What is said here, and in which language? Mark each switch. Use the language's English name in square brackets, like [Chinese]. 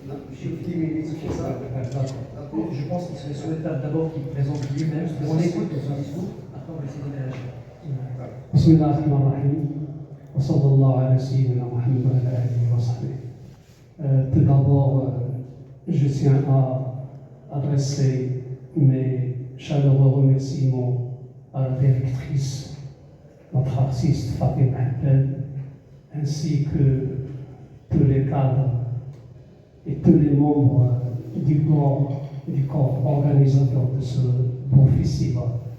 [French] Je pense qu'il serait souhaitable d'abord qu'il présente lui-même. On écoute son discours, après on va essayer de réagir. [Arabic] بسم الله الرحمن الرحيم وصلى الله على سيدنا محمد وعلى آله وصحبه. [French] Tout d'abord, je tiens à adresser mes chaleureux remerciements à la directrice, notre artiste Fatima Haddad, ainsi que tous les cadres et tous les membres du corps organisateur de ce beau festival.